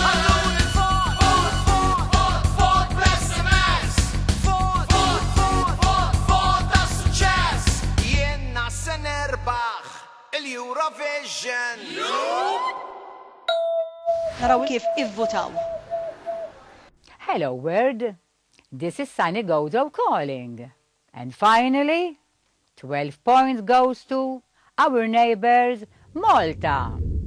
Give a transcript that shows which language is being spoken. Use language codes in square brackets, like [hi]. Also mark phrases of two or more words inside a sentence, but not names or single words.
[mt] Għatun il-vot. Vot bl-SMS! Vot għas-suċċess. Jiena se nirbaħ il-Eurovision. Naraw kif ivvotaw. [en] Hello, world. This is Sunny Gozo calling. And finally, 12 points goes to our neighbors, Malta.